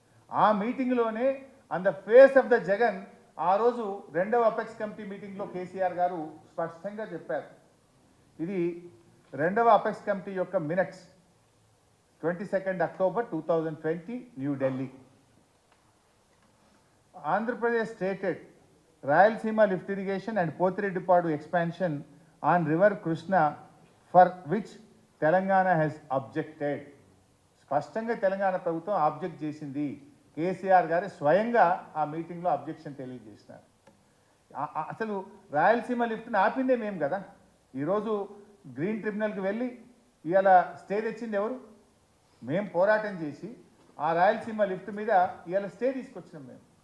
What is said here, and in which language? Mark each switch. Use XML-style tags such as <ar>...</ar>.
<te>ఆ మీటింగ్లోనే</te> <en>on the face of the Jagan</en> <te>ఆ రోజు 2వ అపెక్స్ కమిటీ మీటింగ్లో కేసీఆర్ గారు స్పష్టంగా చెప్పారు. ఇది 2వ అపెక్స్ కమిటీ యొక్క minutes, 22 October 2020, New Delhi.</te> <en>Andhra Pradesh stated Rayalaseema lift irrigation and Potireddipadu expansion on river Krishna, for which Telangana has objected.</en> <te>స్పష్టంగా తెలంగాణ ప్రభుత్వం ఆబ్జెక్ట్ చేసింది. కేసీఆర్ గారు స్వయంగా ఆ మీటింగ్లో అబ్జెక్షన్ తెలియజేసినారు. అసలు రాయలసీమ లిఫ్ట్ని ఆపిందే మేము కదా. ఈరోజు గ్రీన్ ట్రిబ్యునల్కి వెళ్ళి ఇవాళ స్టే తెచ్చింది ఎవరు? మేము పోరాటం చేసి ఆ రాయలసీమ లిఫ్ట్ మీద ఇవాళ స్టే తీసుకొచ్చినాం మేము.</te>